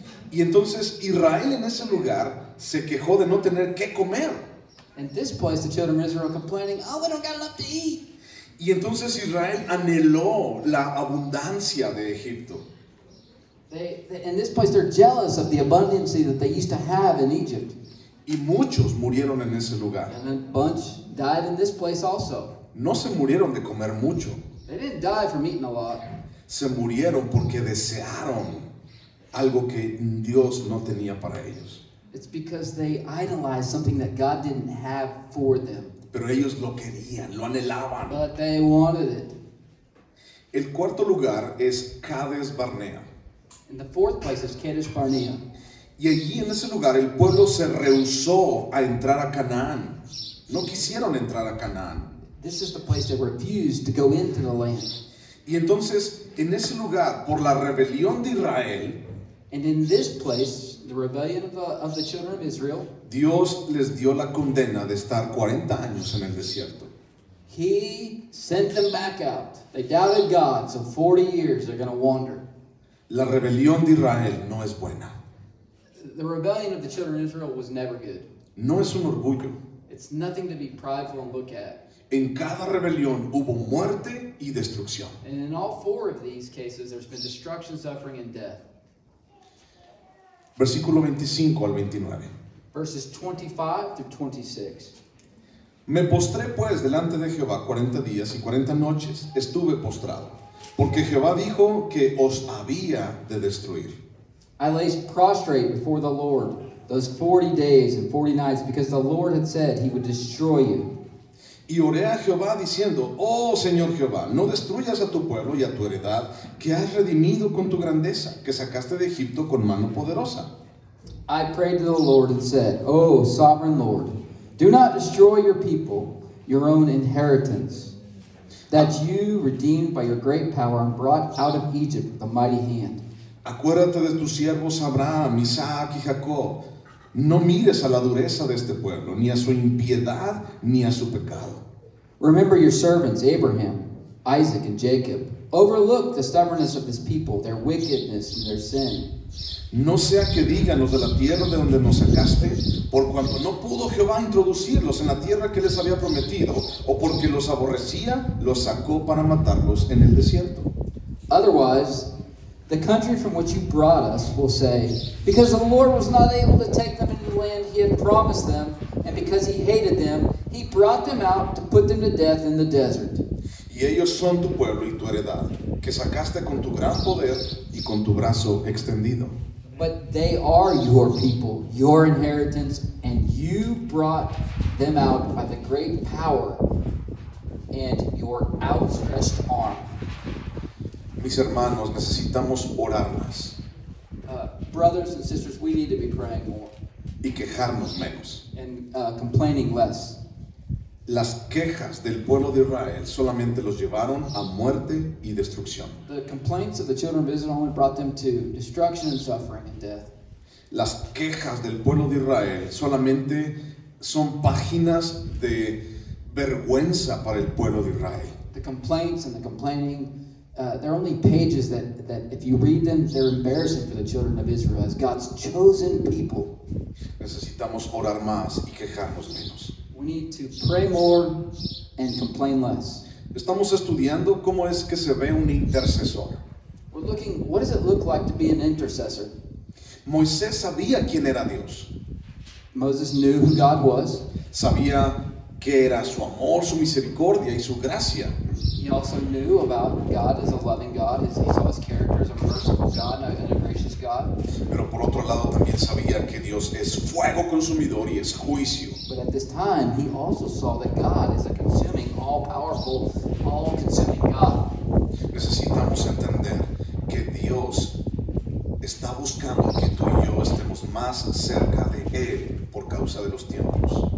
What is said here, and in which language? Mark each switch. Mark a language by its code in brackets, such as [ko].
[es] Y entonces Israel en ese lugar se quejó de no tener qué comer. [en] In this place, the children of Israel complaining, oh, we don't got enough to eat. [es] Y entonces Israel anheló la abundancia de Egipto. [en] In this place, they're jealous of the abundancy that they used to have in Egypt. [es] Y muchos murieron en ese lugar. [en] And a bunch died in this place also. [es] No se murieron de comer mucho, [en] They didn't die from eating a lot. [es] Se murieron porque desearon algo que Dios no tenía para ellos. [en] It's because they idolized something that God didn't have for them. [es] Pero ellos lo querían, lo anhelaban. [en] But they wanted it. [es] El cuarto lugar es Cades Barnea. [en] And the fourth place is Kadesh Barnea. [es] Y allí en ese lugar el pueblo se rehusó a entrar a Canaán. No quisieron entrar a Canaán. [en] This is the place they refused to go into the land. [es] Y entonces en ese lugar, por la rebelión de Israel, [en] And in this place, the rebellion of the children of Israel, [es] Dios les dio la condena de estar 40 años en el desierto. [en] He sent them back out. They doubted God, so 40 years they're going to wander. [es] La rebelión de Israel no es buena. [en] The rebellion of the children of Israel was never good. [es] No es un orgullo. [en] It's nothing to be prideful and look at. [es] En cada rebelión hubo muerte y destrucción. [en] And in all four of these cases, there's been destruction, suffering, and death. [es] Versículo 25 al 29. [en] Verses 25 through 26. [es] Me postré pues delante de Jehová 40 días y 40 noches. Estuve postrado, porque Jehová dijo que os había de destruir. [en] I lay prostrate before the Lord those 40 days and 40 nights, because the Lord had said he would destroy you. [es] Y oré a Jehová diciendo, oh Señor Jehová, no destruyas a tu pueblo y a tu heredad, que has redimido con tu grandeza, que sacaste de Egipto con mano poderosa. [en] I prayed to the Lord and said, O sovereign Lord, do not destroy your people, your own inheritance, that you redeemed by your great power and brought out of Egypt with a mighty hand. [es] Acuérdate de tus siervos Abraham, Isaac y Jacob. No mires a la dureza de este pueblo, ni a su impiedad, ni a su pecado. [en] Remember your servants Abraham, Isaac, and Jacob. Overlook the stubbornness of this people, their wickedness and their sin. [es] No sea que digan los de la tierra de donde nos sacaste, por cuanto no pudo Jehová introducirlos en la tierra que les había prometido, o porque los aborrecía, los sacó para matarlos en el desierto. [en] Otherwise, the country from which you brought us will say, because the Lord was not able to take them into the land he had promised them, and because he hated them, he brought them out to put them to death in the desert. [es] Y ellos son tu pueblo y tu heredad, que sacaste con tu gran poder y con tu brazo extendido. [en] But they are your people, your inheritance, and you brought them out by the great power and your outstretched arm. [es] Mis hermanos, necesitamos orar más [en] Brothers and sisters, we need to be praying more [es] y quejarnos menos. [en] and complaining less. [es] Las quejas del pueblo de Israel solamente los llevaron a muerte y destrucción. [en] The complaints of the children of Israel only brought them to destruction and suffering and death. [es] Las quejas del pueblo de Israel solamente son páginas de vergüenza para el pueblo de Israel. [en] The complaints and the complaining, they're only pages that if you read them, they're embarrassing for the children of Israel as God's chosen people. [es] Necesitamos orar más y quejarnos menos. [en] We need to pray more and complain less. [es] Estamos estudiando cómo es que se ve un intercesor. [en] We're looking, what does it look like to be an intercessor? [es] Moisés sabía quién era Dios. [en] Moses knew who God was. [es] Sabía que era su amor, su misericordia y su gracia. [en] He also knew about God as a loving God, as he saw his character as a merciful God and a gracious God. [es] Pero por otro lado también sabía que Dios es fuego consumidor y es juicio. [en] But at this time, he also saw that God is a consuming, all-powerful, all-consuming God. [es] Necesitamos entender que Dios está buscando que tú y yo estemos más cerca de Él por causa de los tiempos.